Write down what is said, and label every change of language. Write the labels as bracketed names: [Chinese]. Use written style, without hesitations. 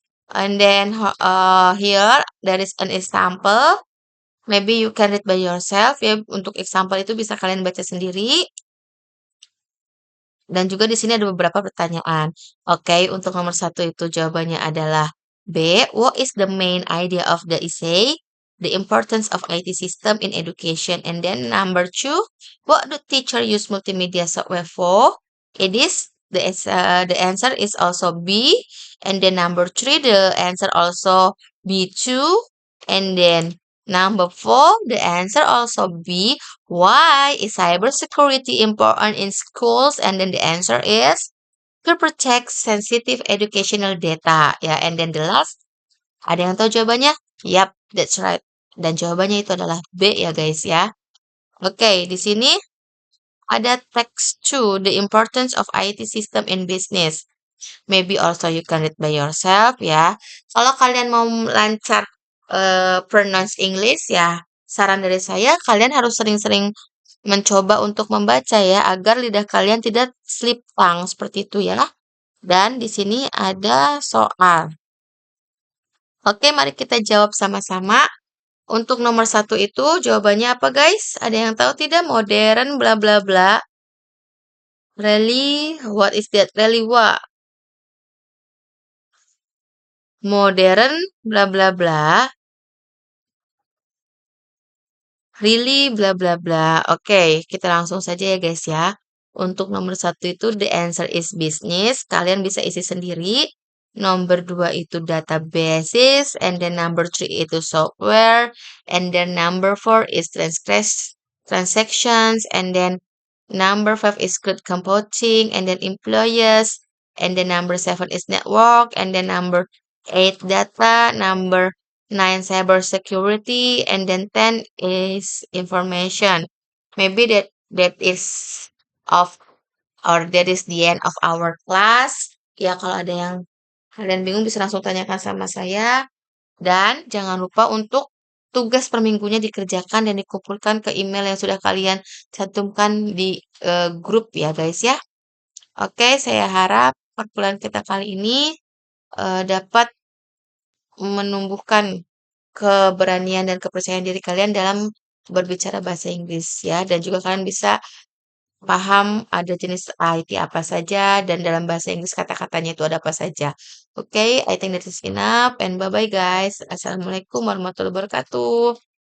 [English] And then here there is an example. Maybe you can read by yourself ya. [Indonesian] Untuk example itu bisa kalian baca sendiri. Dan juga di sini ada beberapa pertanyaan. Oke, untuk nomor satu itu jawabannya adalah B. [English] What is the main idea of the essay? The importance of IT system in education. And then number two, what do teacher use multimedia software for? It is the answer is also B. And then number three, the answer also B2. And then number four, the answer also B. Why is cybersecurity important in schools? And then the answer is to protect sensitive educational data. Ya, and then the last, [Indonesian] ada yang tahu jawabannya? [English] Yap, that's right. [Indonesian] Dan jawabannya itu adalah B ya guys ya. [English] Oke, [Indonesian] di sini ada [English] text 2, the importance of IT system in business. Maybe also you can read by yourself ya. [Indonesian] Kalau kalian mau lancar pronounce English ya, saran dari saya kalian harus sering-sering mencoba untuk membaca ya, agar lidah kalian tidak slip tongue seperti itu ya. Dan di sini ada soal. Oke, mari kita jawab sama-sama. Untuk nomor satu itu jawabannya apa guys? Ada yang tahu tidak? [English] Modern bla bla bla. Really? What is that? Really what? Modern bla bla bla. [Indonesian] Really bla bla bla. Oke, kita langsung saja ya guys ya. Untuk nomor satu itu [English] the answer is business. [Indonesian] Kalian bisa isi sendiri. Nomor dua itu databases. [English] And then number three itu software. And then number four is transactions. And then number five is cloud computing. And then employees. And then number seven is network. And then number eight data. Number 9 cybersecurity, and then 10 is information. Maybe that is of or that is the end of our class. [Indonesian] Ya, kalau ada yang kalian bingung bisa langsung tanyakan sama saya. Dan jangan lupa untuk tugas per minggunya dikerjakan dan dikumpulkan ke email yang sudah kalian cantumkan di grup ya guys ya. Oke, saya harap perkuliahan kita kali ini dapat menumbuhkan keberanian dan kepercayaan diri kalian dalam berbicara bahasa Inggris ya, dan juga kalian bisa paham ada jenis IT apa saja dan dalam bahasa Inggris kata-katanya itu ada apa saja. [English] Oke, I think that is enough and bye-bye guys. [Arabic] Assalamualaikum warahmatullahi wabarakatuh.